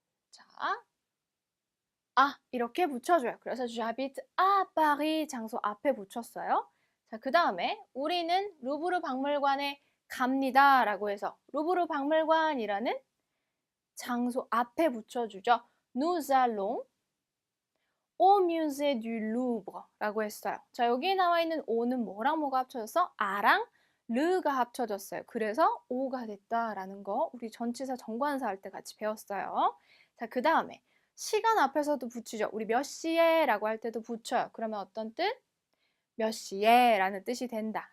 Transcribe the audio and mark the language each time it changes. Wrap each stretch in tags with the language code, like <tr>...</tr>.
<ko>자, 이렇게 붙여줘요. 그래서 j'habite à Paris 장소 앞에 붙였어요. 자, 그 다음에 우리는 루브르 박물관에 갑니다 라고 해서 루브르 박물관이라는 장소 앞에 붙여주죠.</ko> <fr>Nous allons au musée du Louvre 라고 했어요.</fr> <ko>자, 여기 나와 있는 o는 뭐랑 뭐가 합쳐져서 a랑 르가 합쳐졌어요. 그래서 o가 됐다라는 거 우리 전치사 정관사 할 때 같이 배웠어요. 자, 그 다음에 시간 앞에서도 붙이죠. 우리 몇 시에 라고 할 때도 붙여요. 그러면 어떤 뜻? 몇 시에 라는 뜻이 된다.</ko>